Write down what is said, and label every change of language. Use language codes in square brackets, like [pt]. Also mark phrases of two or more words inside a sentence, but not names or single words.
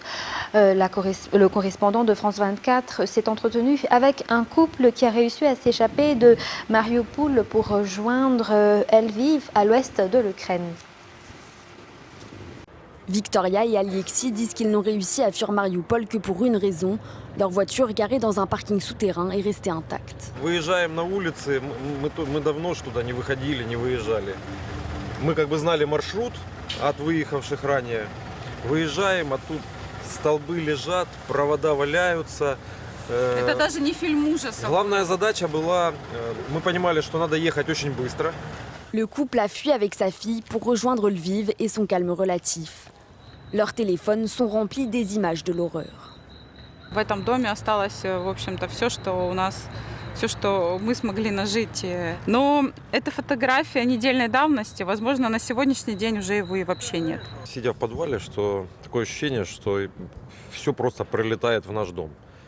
[fr] Le correspondant de France 24 s'est entretenu avec un couple qui a réussi à s'échapper de Mariupol pour rejoindre Lviv à l'ouest de l'Ukraine. Victoria et Alexis disent qu'ils n'ont réussi à fuir Mariupol que pour une raison. Leur voiture garée dans un parking souterrain est restée intacte. [ru] Выезжаем на улицы, мы давно ж туда не выходили, не выезжали. Мы как бы знали маршрут от выехавших ранее. Выезжаем, а тут столбы лежат, провода валяются. Это даже не фильм ужасов. Главная задача была, мы понимали, что надо ехать очень быстро. [fr] Le couple a fui avec sa fille pour rejoindre Lviv et son calme relatif. Leurs téléphones sont remplis des images de l'horreur. [ru] В этом доме осталось, в общем-то, все, что мы смогли нажить. Но это фотография недельной давности. Возможно, на сегодняшний день уже его и вообще нет. Сидя в подвале, что такое ощущение, что все просто прилетает в наш дом.